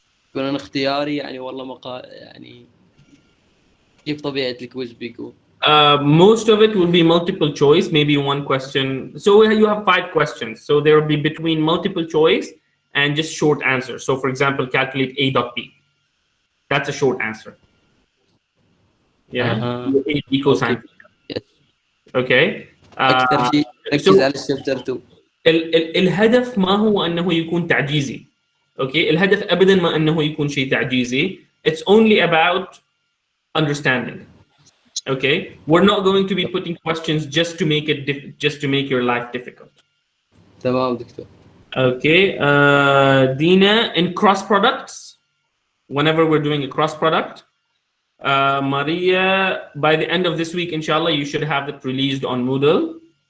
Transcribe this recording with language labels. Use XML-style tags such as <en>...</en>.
<ar>يكون اختياري يعني والله مقال يعني كيف طبيعة الكويز بيكون؟</ar> <en>Most of it will be multiple choice, maybe one question. So you have 5 questions. So there will be between multiple choice and just short answers. So for example, calculate A dot B. That's a short answer. Yeah. A equals sine. Yes. Okay.</en> <ar>أكثر شيء ركز على الشابتر 2. الهدف ما هو أنه يكون تعجيزي.</ar> <en>Okay.</en> <ar>الهدف أبدا ما أنه يكون شيء تعجيزي.</ar> <en>It's only about understanding. Okay, we're not going to be putting questions just to make it just to make your life difficult.</en> <ar>تمام دكتور.</ar> <en>Okay, Dina, in cross products, whenever we're doing a cross product, Maria, by the end of this week, inshallah, you should have it released on Moodle.</en>